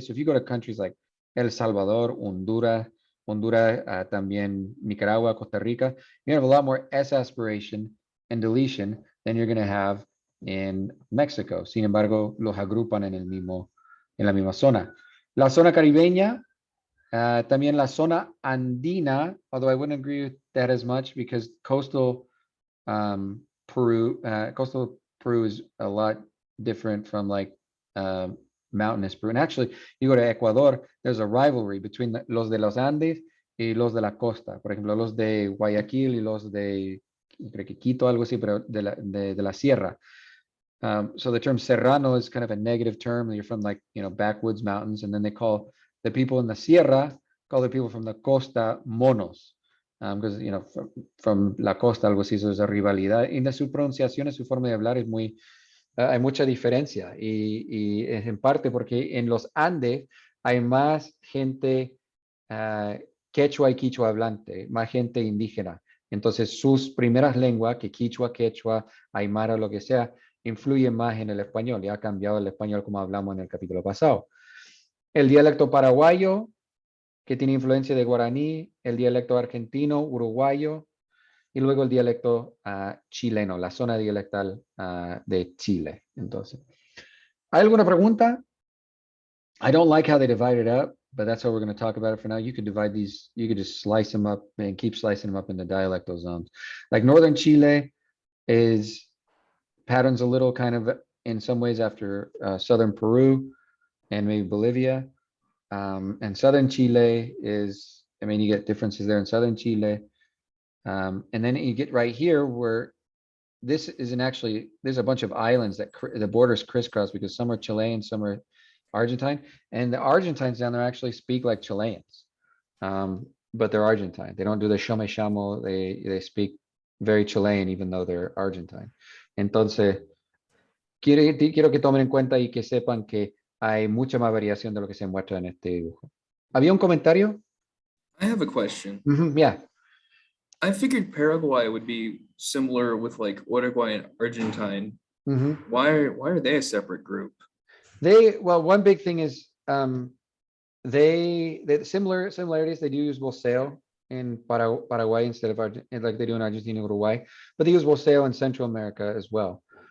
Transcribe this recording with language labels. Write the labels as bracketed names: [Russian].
[English] So if you go to countries like El Salvador, Honduras, también Nicaragua, Costa Rica, you have a lot more S aspiration and deletion than you're going to have in Mexico. [Spanish] Sin embargo, los agrupan en la misma zona. La zona caribeña, también la zona andina, [English] although I wouldn't agree with that as much because coastal Peru is a lot different from like mountainous Peru. And actually, you go to Ecuador, there's a rivalry between [Spanish] los de los Andes y los de la costa. Por ejemplo, los de Guayaquil y los de, creo que Quito, algo así, pero de la sierra. [English] So the term serrano is kind of a negative term. You're from like, backwoods mountains. And then they call the people in the sierra, call the people from the costa monos. Because, from la costa, [Spanish] algo así, [English] so there's a rivalidad. [Spanish] Y de su pronunciación, su forma de hablar es muy, hay mucha diferencia. Y es en parte porque en los Andes hay más gente quechua y quichua hablante, más gente indígena. Entonces sus primeras lenguas, que quechua, aymara, lo que sea, influye más en el español y ha cambiado el español como hablamos en el capítulo pasado. El dialecto paraguayo, que tiene influencia de guaraní, el dialecto argentino, uruguayo, y luego el dialecto chileno, la zona dialectal de Chile. Entonces, ¿hay alguna pregunta? [English] I don't like how they divide it up, but that's how we're going to talk about it for now. You could divide these, you could just slice them up and keep slicing them up into dialectal zones. Like northern Chile is patterns a little kind of in some ways after southern Peru and maybe Bolivia. And southern Chile is, you get differences there in southern Chile. And then you get right here where this isn't actually, there's a bunch of islands that the borders crisscross because some are Chilean, some are Argentine. And the Argentines down there actually speak like Chileans, but they're Argentine. They don't do the shamo. They speak very Chilean, even though they're Argentine. [Spanish] Entonces, quiero que tomen en cuenta y que sepan que hay mucha más variación de lo que se muestra en este dibujo. ¿Había un comentario? [English] I have a question. Yeah. I figured Paraguay would be similar with like Uruguay and Argentine. Mhm. Why are they a separate group? Well, one big thing is they similarities. They do use bolseo in Paraguay instead of like they do in Argentina and Uruguay, but they use bolseo in Central America as well.